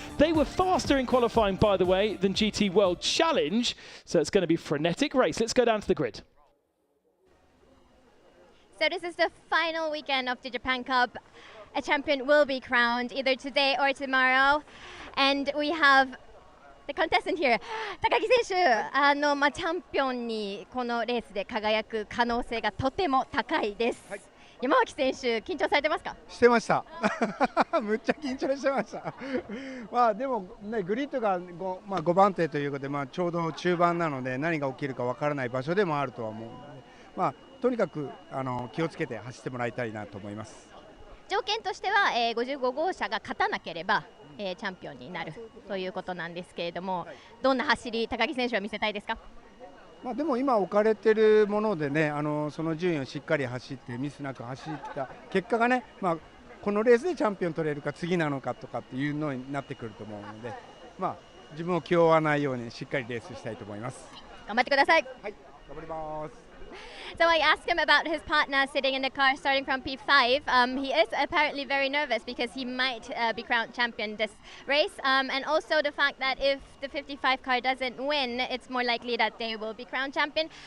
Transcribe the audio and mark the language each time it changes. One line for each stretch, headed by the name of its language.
English: They were faster in qualifying, by the way, than GT World Challenge, so it's going to be a frenetic race. Let's go down to the grid. So this is the final weekend of the Japan Cup. A champion will be crowned either today or tomorrow. And we have the contestant here.
Japanese: 高木選手、チャンピオンにこのレースで輝く可能性がとても高いです。はい、山脇選手、緊張されてますか？してました。むっちゃ緊張してました。まあでもね、グリッドが 5番手ということで、ちょうど中盤なので何が起きるかわからない場所でもあるとは思うので、とにかく気をつけて走ってもらいたいなと思います。条件としては、55号車が勝たなければ、チャンピオンになるということなんですけれども、どんな走り高木選手は見せたいですか？でも今置かれているものでね、その順位をしっかり走ってミスなく走った結果がね、このレースでチャンピオン取れるか次なのかとかっていうのになってくると思うので、自分を気負わないようにしっかりレースしたいと思います。頑張ってください。はい、頑張ります。
English: So I asked him about his partner sitting in the car starting from P5. He is apparently very nervous because he might be crowned champion this race. And also the fact that if the 55 car doesn't win, it's more likely that they will be crowned champion.